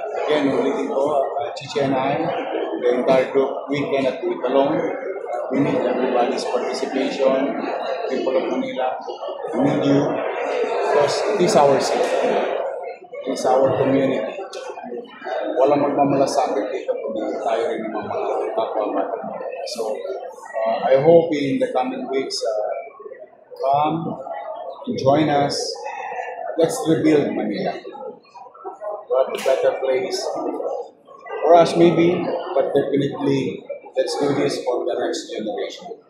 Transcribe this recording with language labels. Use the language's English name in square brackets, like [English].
[English] Again, [Filipino] ulitin ko, [English] Chichi and I, the entire group, we cannot do it alone. We need everybody's participation, people of Manila, we need you, because it is our city, it is our community. [Filipino] Walang magmamalasakit dito kung tayo rin naman mga kapwa-bata. [English] So, I hope in the coming weeks, come, join us, let's rebuild Manila. A better place for us maybe, but definitely let's do this for the next generation.